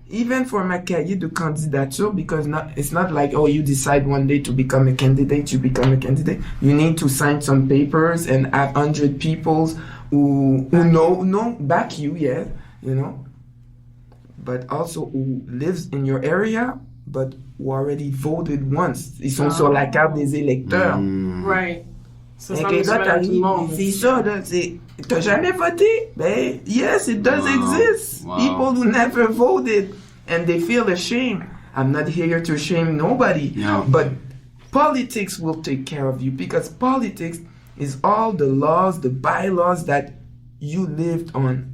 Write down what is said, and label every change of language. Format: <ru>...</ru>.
<en>Even for my</en> <fr>cahier de candidature,</fr> <en>because it's not like, oh, you decide one day to become a candidate, you become a candidate. You need to sign some papers and have 100 people who back you, yeah, you know. But also who lives in your area, but who already voted once.</en> <fr>Ils sont sur la carte des électeurs.</fr> <en>Right. So</en> <fr>Et que là, t'arrives, c'est ça, là, c'est... T'as jamais voté? Ben,</fr> <en>yes, it does exist. Wow. People who never voted and they feel ashamed. I'm not here to shame nobody. No. But politics will take care of you, because politics is all the laws, the bylaws that you lived on.</en>